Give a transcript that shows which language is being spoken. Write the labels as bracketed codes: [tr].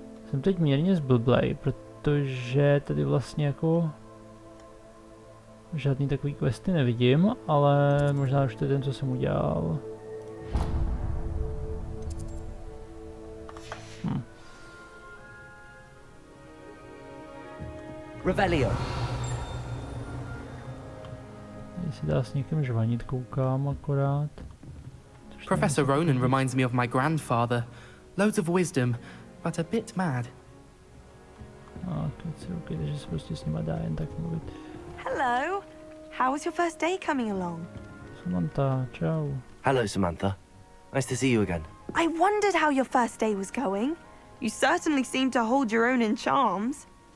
[cs] Jsem teď mírně zblblej, protože tady vlastně jako žádný takový questy nevidím, ale možná už to je ten, co jsem udělal. [en] Revelio. [cs] Jestli dá s někým žvanit, koukám akorát. [en] Professor Ronan reminds me of my grandfather. Loads of wisdom, but a bit mad. [cs] Okay, takže se prostě s nima dá jen tak mluvit. [en] Hello. How was your first day coming along? [cs] Samantha, ciao. [en] Hello, Samantha. Nice to see you again. I wondered how your first day was going. You certainly seem to hold your own in charms.